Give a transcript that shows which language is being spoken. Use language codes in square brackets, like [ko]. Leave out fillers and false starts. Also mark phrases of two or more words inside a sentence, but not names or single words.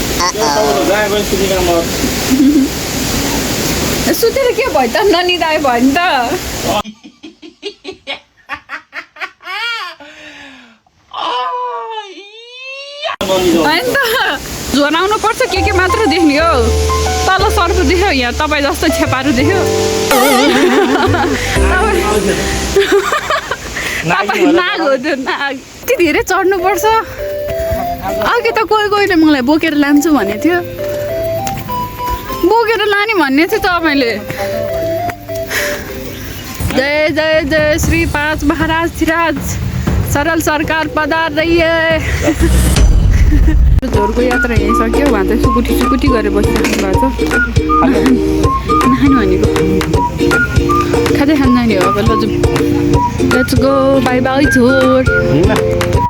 [ne] भयो सुतेर के भयो त ननिदाए भयो नि त होइन त झोराउनु पर्छ के मात्र देख्ने हो तल सर्प देख्यो यहाँ तपाईँ जस्तो छेपाहरू देख्यो तपाईँ नाग हो त्यो नाग यति धेरै चढ्नुपर्छ अघि त कोहीले मलाई बोकेर लान्छु भनेको थियो बोकेर लाने भन्ने थियो तपाईँले जय जय जय श्री 5 महाराज धिराज सरल सरकार पधार रहिए झोरको यात्रा यहीँ सक्यो उहाँ त सुकुटी गरेर बसिराख्नु भएको छ नानी भनेको खाँदै खान जाने हो अब ल जाउँ [en] let's go bye bye [ne] झोर